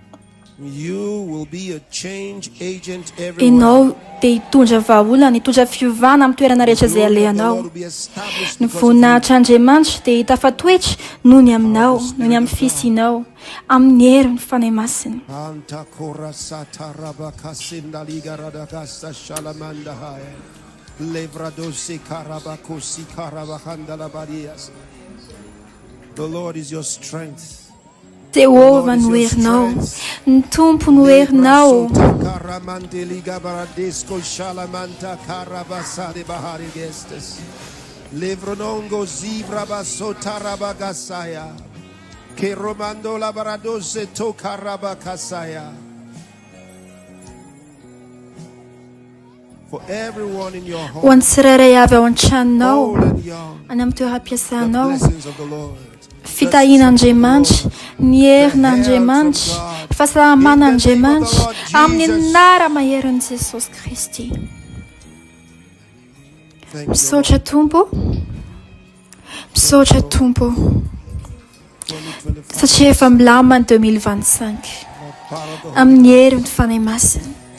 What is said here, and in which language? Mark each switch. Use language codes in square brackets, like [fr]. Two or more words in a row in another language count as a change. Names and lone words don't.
[mg] Ianao dia hitondra vahaolana, hitondra fiovana amin'ny toerana rehetra izay alehanao. Ny voninahitr'Andriamanitra dia hita fa toetra noho ny aminao, noho ny amin'ny fisinao amin'ny herin'ny fanahy masina. [en] The Lord is your strength. [mg] Jehovah no herinao, ny tompo no herinao. Levronongo zivra basota rabagasaya, che romando la baradose to karabakasaya. [en] For everyone in your home, [mg] Hoan'ny tsirairay avy ao an-tranonao, any amin'ny toeram-piasanao, fitahian'Andriamanitra, ny herin'Andriamanitra, fahasalaman'Andriamanitra amin'ny anara maherin'i Jesosy Kristy. Misaotra Tompo, misaotra Tompo, satria efa milamina ny 2025 amin'ny herin'ny fanahy masina.